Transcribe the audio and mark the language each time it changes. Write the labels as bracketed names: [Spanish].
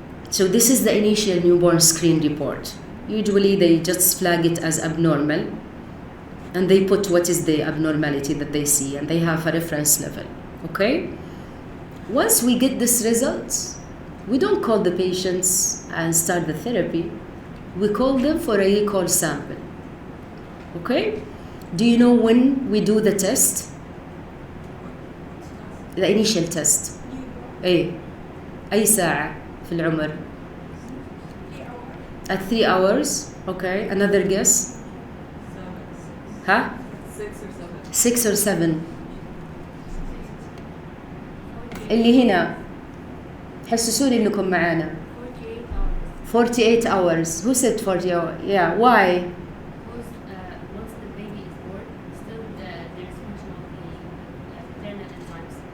[English] So this is the initial newborn screen report. Usually they just flag it as abnormal, and they put what is the abnormality that they see, and they have a reference level, okay? Once we get this results, we don't call the patients and start the therapy. We call them for a recall sample, okay? Do you know when we do the test? The initial test. [Arabic] ايه أي ساعة في العمر؟ [English] At 3 hours. Okay. Another guess. 7. ها؟ 6 or 7. 6 or 7. [Arabic] اللي هنا حسسوني انكم معانا. [English] 48 hours. Who said 40 hours? Yeah. Why? Because once the baby is born, still there is function of the maternal enzymes.